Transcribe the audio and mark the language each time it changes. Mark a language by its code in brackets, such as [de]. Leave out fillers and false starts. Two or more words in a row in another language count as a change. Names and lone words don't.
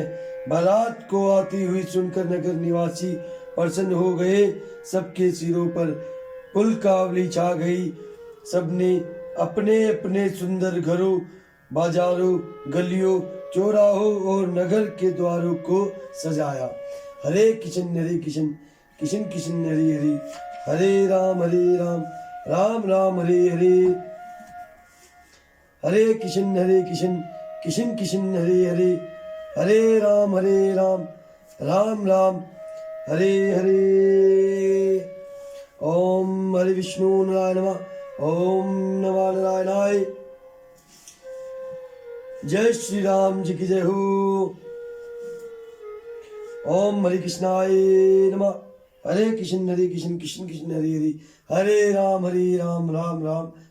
[hi] बारात को आती हुई सुनकर नगर निवासी प्रसन्न हो गए। सबके सिरों पर पुलकावली छा गई। सबने अपने अपने सुंदर घरों, बाजारों, गलियों, चौराहों और नगर के द्वारों को सजाया। [sa] हरे कृष्ण कृष्ण कृष्ण हरे राम राम राम हरे हरे। हरे कृष्ण कृष्ण कृष्ण हरे हरे राम राम राम हरे हरे। ओम हरे विष्णु नारायण नमः। ओम नमः नारायणाय। [hi] जय श्री राम जी की जय हो। [sa] ओम हरे कृष्णाय नमः। हरे कृष्ण कृष्ण कृष्ण हरे हरे। हरे राम राम राम